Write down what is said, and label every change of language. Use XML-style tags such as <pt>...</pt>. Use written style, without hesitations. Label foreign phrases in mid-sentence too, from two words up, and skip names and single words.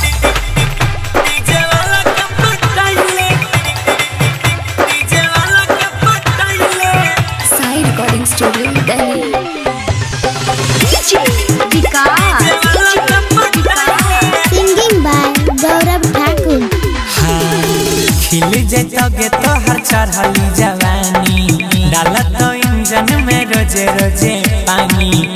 <en>Sai Recording Studio, Delhi. Singing by Gaurav Thakur.</en> <bho>खिल जैतोगे तो हर चढ़ली जवानी डालत तो इंजन में रोजे रोजे पानी</bho>